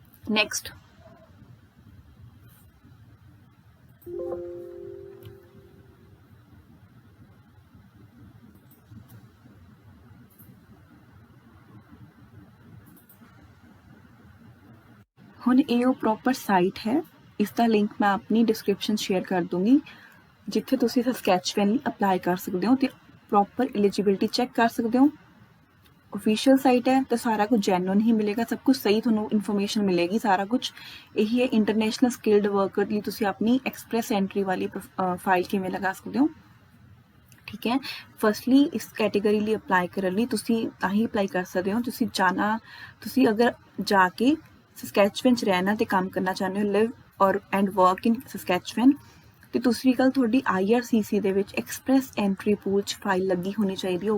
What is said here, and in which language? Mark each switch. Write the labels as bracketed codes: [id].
[pa] Next, ਹੁਣ ਇਹ ਉਹ ਪ੍ਰੋਪਰ ਸਾਈਟ ਹੈ। ਇਸ ਦਾ ਲਿੰਕ ਮੈਂ ਆਪਣੀ ਡਿਸਕ੍ਰਿਪਸ਼ਨ ਸ਼ੇਅਰ ਕਰ ਦੂੰਗੀ, ਜਿੱਥੇ ਤੁਸੀਂ ਸਕੈਚਪੈਨ ਲਈ ਅਪਲਾਈ ਕਰ ਸਕਦੇ ਹੋ ਤੇ ਪ੍ਰੋਪਰ ਐਲੀਜੀਬਿਲਿਟੀ ਚੈੱਕ ਕਰ ਸਕਦੇ ਹੋ। [hi] ऑफिशियल साइट है तो सारा कुछ जैनुअन ही मिलेगा, सब कुछ सही थोनों इन्फॉर्मेशन मिलेगी। सारा कुछ यही है। [pa] इंटरनेशनल स्किल्ड वर्कर ਲਈ ਤੁਸੀਂ ਆਪਣੀ ਐਕਸਪ੍ਰੈਸ ਐਂਟਰੀ ਵਾਲੀ ਫਾਈਲ ਕਿਵੇਂ ਲਗਾ ਸਕਦੇ ਹੋ, ਠੀਕ ਹੈ। ਫਸਟਲੀ ਇਸ ਕੈਟੇਗਰੀ ਲਈ ਅਪਲਾਈ ਕਰਨ ਲਈ ਤੁਸੀਂ ਤਾਂ ਹੀ ਅਪਲਾਈ ਕਰ ਸਕਦੇ ਹੋ ਤੁਸੀਂ ਜਾਣਾ, ਤੁਸੀਂ ਅਗਰ ਜਾ ਕੇ ਸਸਕੈਚਵਨ 'ਚ ਰਹਿਣਾ ਤੇ ਕੰਮ ਕਰਨਾ ਚਾਹੁੰਦੇ ਹੋ, [en] live or and work in Saskatchewan, [pa] ਤੇ ਦੂਸਰੀ ਗੱਲ ਤੁਹਾਡੀ IRCC ਦੇ ਵਿੱਚ ਐਕਸਪ੍ਰੈਸ ਐਂਟਰੀ ਪੂਲ 'ਚ ਫਾਈਲ ਲੱਗੀ ਹੋਣੀ ਚਾਹੀਦੀ ਹੈ।